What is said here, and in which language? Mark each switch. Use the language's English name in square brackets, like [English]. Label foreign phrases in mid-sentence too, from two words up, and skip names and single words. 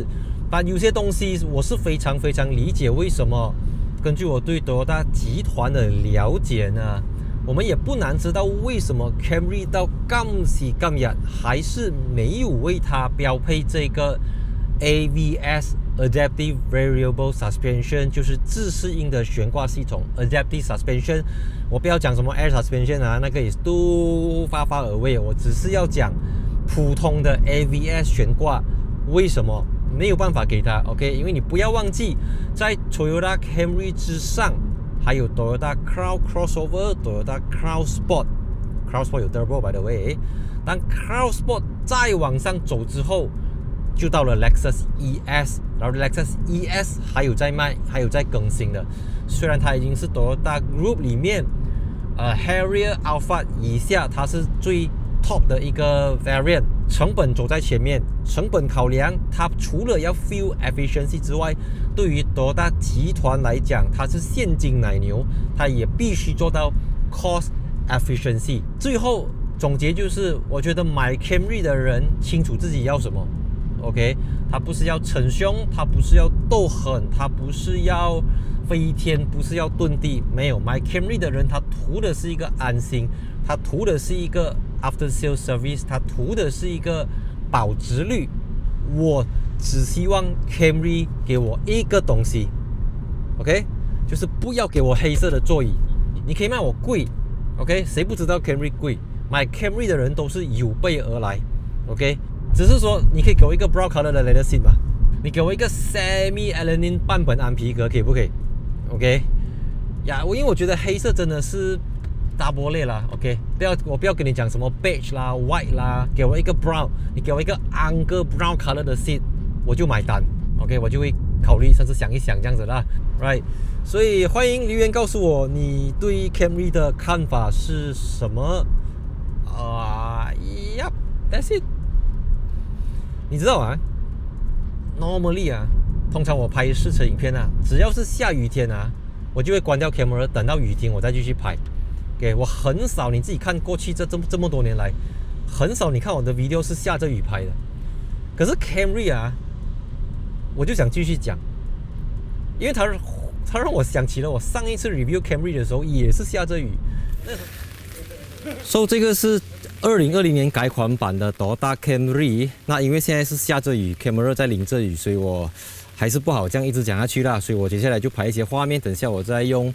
[Chinese] 但有些東西我是非常非常理解為什麼。根據我對 Toyota 集團的了解呢，我們也不難知道為什麼 Camry 到今時今日還是沒有為它標配這個 AVS [English] Adaptive Variable Suspension， [Chinese] 就是自適應的懸掛系統 [English] Adaptive Suspension。 [Chinese] 我不要講什麼 [English] Air Suspension [Chinese] 啊，那個也是都 [English] far away， [Chinese] 我只是要講普通的 AVS 懸掛，為什麼沒有辦法給它 ？OK， 因為你不要忘記，在 Toyota Camry 之上，還有 Toyota Crown Crossover、Toyota Crown Sport。Crown Sport 有 [English] Turbo by the way。 [Chinese] 當 Crown Sport 再往上走之後，就到了 Lexus ES， 然後 Lexus ES 還有在賣，還有在更新的。雖然它已經是 Toyota Group 裡面Harrier、Alphard 以下，它是最 top 的一個 variant。成本走在前面，成本考量，它除了要 [English] fuel efficiency [Chinese] 之外，對於 Toyota 集團來講，它是現金奶牛，它也必須做到 [English] cost efficiency。 [Chinese] 最後總結就是，我覺得買 Camry 的人清楚自己要什麼 ，OK， 他不是要逞凶，他不是要鬥狠，他不是要飛天，不是要遁地，沒有。買 Camry 的人，他圖的是一個安心，他圖的是一個 [English] After Sales Service， [Chinese] 它圖的是一個保值率。我只希望 Camry 給我一個東西 ，OK， 就是不要給我黑色的座椅。你可以賣我貴 ，OK， 誰不知道 Camry 貴？買 Camry 的人都是有備而來 ，OK， 只是說你可以給我一個 [English] brown color [Chinese] 的 [English] leather seat [Chinese] 嘛，你給我一個 [English] semi Alanin [Chinese] 半本安皮革可以不可以 ？OK， 呀，因為我覺得黑色真的是大波类啦 ，OK， 我不要跟你講什麼 beige 啦 ，white 啦，給我一個 brown， 你給我一個 [English] angle brown color [Chinese] 的 seat，我就買單 ，OK， 我就會考慮，甚至想一想這樣子啦 ，right，所以歡迎留言告訴我你對 Camry 的看法是什麼 ？ [English] That's it。 [Chinese] 你知道啊 ，normally 啊，通常我拍試車影片啊，只要是下雨天啊，我就會關掉 camera， 等到雨停我再繼續拍。Okay，我很少，你自己看過去這麼多年來，很少你看我的 video 是下着雨拍的。可是 Camry 啊，我就想繼續講，因為它讓我想起了我上一次 review Camry 的時候也是下着雨。So 這個是2020年改款版的 Toyota Camry， 那因為現在是下着雨 ，camera 在淋着雨，所以我還是不好這樣一直講下去啦，所以我接下來就拍一些畫面，等下我再用。